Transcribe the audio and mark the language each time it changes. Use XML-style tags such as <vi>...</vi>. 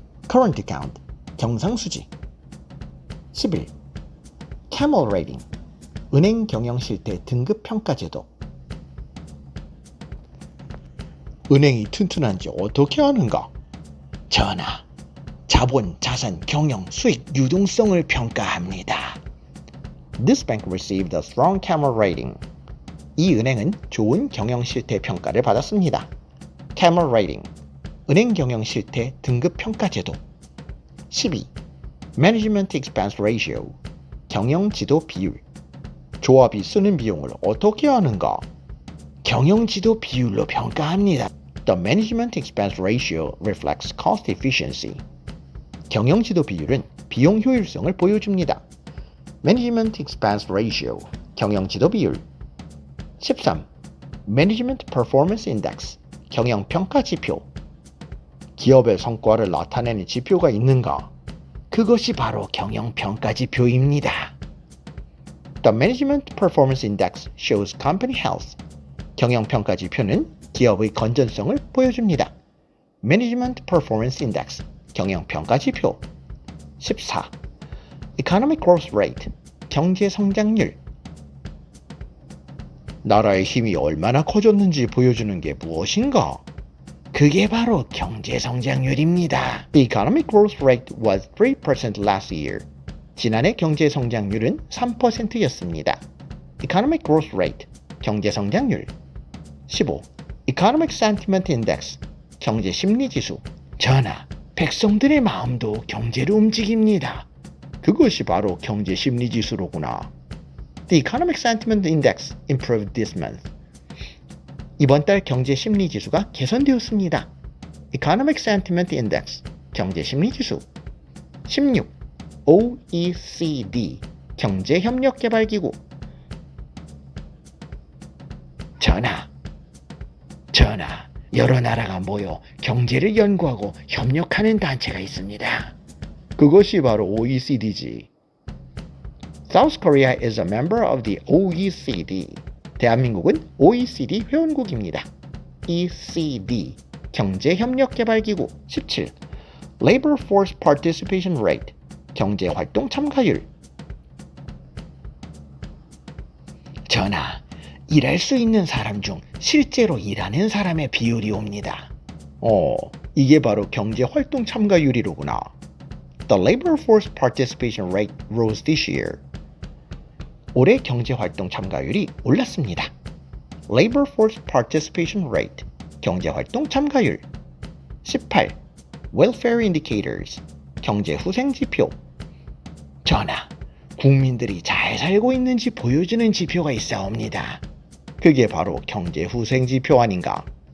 <ko>Current account, 경상수지. 11. Camel rating, 은행 경영 실태 등급 평가 제도. 은행이 튼튼한지 어떻게 아는가? 전하, 자본, 자산, 경영, 수익, 유동성을 평가합니다.</ko> <en>This bank received a strong camel rating.</en> <ko>이 은행은 좋은 경영 실태 평가를 받았습니다. Camel rating, 은행 경영 실태 등급 평가 제도. 12. Management expense ratio, 경영 지도 비율. 조합이 쓰는 비용을 어떻게 아는가? 경영 지도 비율로 평가합니다.</ko> <en>The management expense ratio reflects cost efficiency.</en> <ko>경영지도 비율은 비용 효율성을 보여줍니다. Management Expense Ratio, 경영 지도 비율. 13. Management Performance Index, 경영 평가 지표. 기업의 성과를 나타내는 지표가 있는가? 그것이 바로 경영 평가 지표입니다.</ko> <en>The Management Performance Index shows company health.</en> <ko>경영 평가 지표는 기업의 건전성을 보여줍니다. Management Performance Index, 경영 평가 지표. 14. Economic Growth Rate, 경제 성장률. 나라의 힘이 얼마나 커졌는지 보여주는 게 무엇인가? 그게 바로 경제 성장률입니다.</ko> <en>The economic growth rate was 3% last year.</en> <ko>지난해 경제 성장률은 3%였습니다. Economic growth rate, 경제 성장률. 15. Economic Sentiment Index, 경제 심리 지수. 전하, 백성들의 마음도 경제로 움직입니다. 그것이 바로 경제 심리 지수로구나.</ko> <en>The Economic Sentiment Index improved this month.</en> <ko>이번 달 경제 심리 지수가 개선되었습니다. Economic Sentiment Index, 경제 심리 지수. 16. OECD, 경제협력개발기구. 전하, 여러 나라가 모여 경제를 연구하고 협력하는 단체가 있습니다. 그것이 바로 OECD지.</ko> <en>South Korea is a member of the OECD.</en> <ko>대한민국은 OECD 회원국입니다. ECD, 경제협력개발기구. 17. Labor Force Participation Rate, 경제활동 참가율. 전하, 일할 수 있는 사람 중 실제로 일하는 사람의 비율이 옵니다. 이게 바로 경제활동 참가율이로구나.</ko> <en>The labor force participation rate rose this year.</en> <ko>올해 경제활동 참가율이 올랐습니다. Labor force participation rate, 경제활동 참가율. 18. Welfare indicators, 경제후생지표. 전하, 국민들이 잘 살고 있는지 보여주는 지표가 있사옵니다. 그게 바로 경제후생지표 아닌가?</ko>